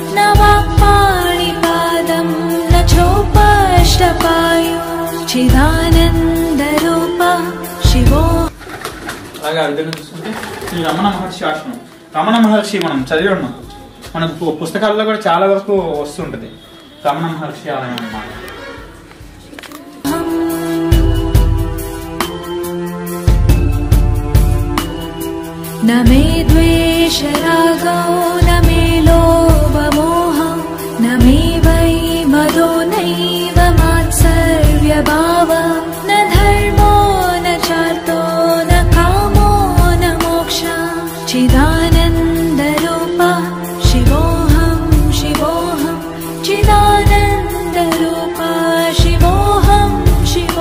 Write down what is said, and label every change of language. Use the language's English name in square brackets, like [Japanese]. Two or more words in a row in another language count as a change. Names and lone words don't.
[Telugu] అలాగే అర్థంగా చూసుకుంటే శ్రీ రమణ మహర్షి ఆశ్రమం. రమణ మహర్షి మనం చదివి ఉన్నాం, మనకు పుస్తకాల్లో కూడా చాలా వరకు వస్తుంటది రమణ మహర్షి ఆలయం అన్నమాట. [Sanskrit] न मे द्वेष रागो न मे लोभ मोहो न मे वै मदो नैव मात्सर्यभाव न धर्मो न चार्तो न कामो न मोक्षः चिदानन्दरूपा शिवोऽहं शिवोऽहं चिदानन्दरूपा शिवोऽहं